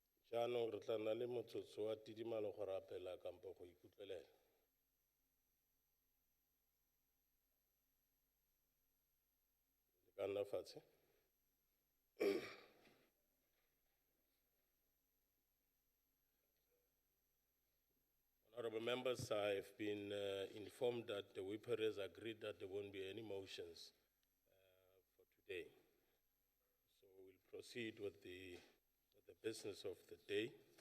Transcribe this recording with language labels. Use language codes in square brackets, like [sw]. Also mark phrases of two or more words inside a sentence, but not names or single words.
[tn] Jaanong re tla nna le motsotso wa tidimalo go rapela kampo go ikutlelela. Le ka nna fatshe. [en] Honorable members, I have been informed that the whipper has agreed that there won't be any motions for today. So we'll proceed with the business of the day.